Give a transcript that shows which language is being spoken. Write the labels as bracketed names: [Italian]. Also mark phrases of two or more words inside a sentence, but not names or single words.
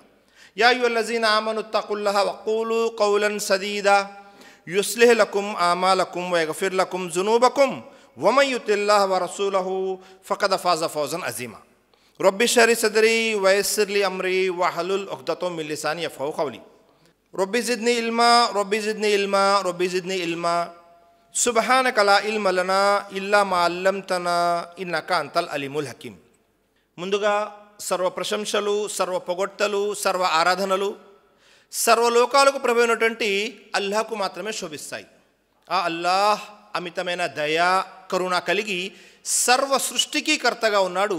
[Arabic] يا أيها الذين آمنوا اتقوا الله وقولوا قولا سديدا يصلح لكم أعمالكم ويغفر لكم ذنوبكم ومن يطع الله ورسوله فقد فاز فوزا عظيما. رب اشرح لي صدري ويسر لي أمري واحلل عقدة من لساني يفقهوا قولي. رب زدني علما رب زدني علما رب زدني علما سبحانك لا علم لنا إلا ما علمتنا إنك أنت العليم الحكيم. [Telugu] ముందుగా సర్వ ప్రశంసలు, సర్వ పొగడ్తలు, సర్వ ఆరాధనలు సర్వలోకాలకు ప్రభు అయినటువంటి అల్లాహకు మాత్రమే శోభిస్తాయి. ఆ అల్లాహ్ అమితమైన దయా కరుణ కలిగి సర్వ సృష్టికి కర్తగా ఉన్నాడు.